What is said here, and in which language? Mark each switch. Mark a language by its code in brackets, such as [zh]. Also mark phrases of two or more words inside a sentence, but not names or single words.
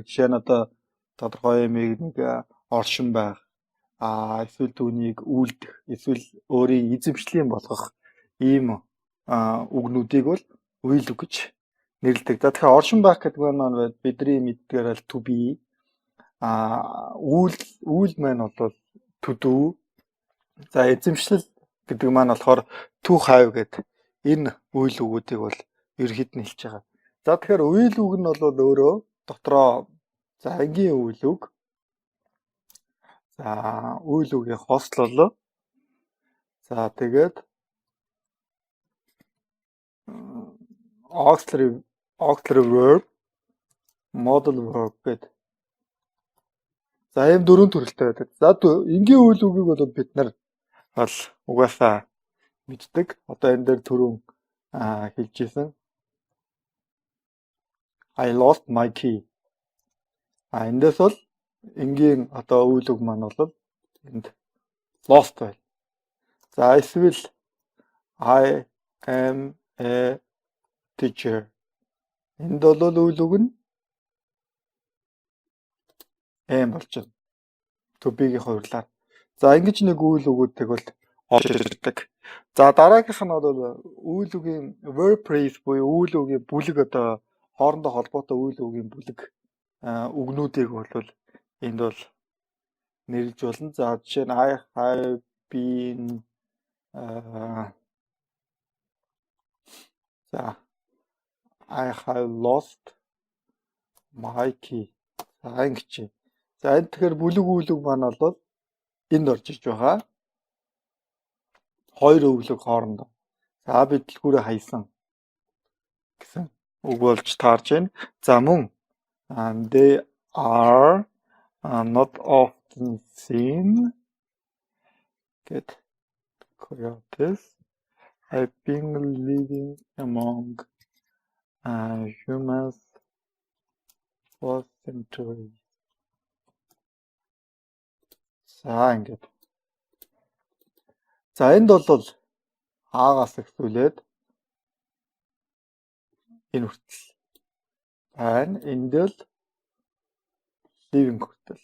[mn] Жишээ нь одоо тодорхой юмыг нэг оршин байх, эсвэл түүнийг үйлдэх, эсвэл өөрийн эзэмшлийн болгох ийм үгнүүдийг бол үйл үг гэж нэрлэдэг. За тэгэхээр оршин байх гэдэг маань бидний мэддгээр л [en] to be, [mn] үйл маань бол [en] to do. [mn] За эзэмшлэл гэдэг маань болохоор [en] to have [mn] гэдэг энэ үйл үгүүдийг бол ерөнхийд нь хэлж байгаа. За тэгэхээр үйл үг нь бол өөрөө дотроо за ангийн үйл үг. За үйл үгийн хослол. За тэгээд [en] auxiliary verb, modal verb [mn] гэдэг. За ийм дөрвөн төрөлтэй байдаг. За энгийн үйл үгийг бол бид нар бол угаасаа мэддэг. Одоо энэ дээр түрүүн хэлжсэн. [en] I lost my key. [mn] Эндээс бол энгийн одоо үйл үг маань бол энд lost байна. За эсвэл [en] I am a teacher. [mn] Энд бол үйл үг нь am болж байна. [en] To be- [mn] гийн хувьрлаар. За ингэж нэг үйл үгүүдийг бол олж ирдэг. За дараагийнх нь бол үйл үгийн [en] verb phrase [mn] буюу үйл үгийн бүлэг, одоо хоорондоо холбоотой үйл үгийн бүлэг үгнүүдийг бол энд бол нэрлэж болно. За жишээ нь [en] I have been за I have lost my key. [mn] За ингэж. За энэ тэгэхээр бүлэг үйл үг маань бол энд орж иж байгаа. Хоёр үйл үг хоорондоо. За бидлгүүрээ хайсан гэсэн үг болж таарж байна. За мөн [en] they are not often seen get coyotes have been living among humans for centuries. [mn] За ингээд. За энд бол аагаас эхлүүлээд энэ хүртэл байна. Энд л living хүртэл.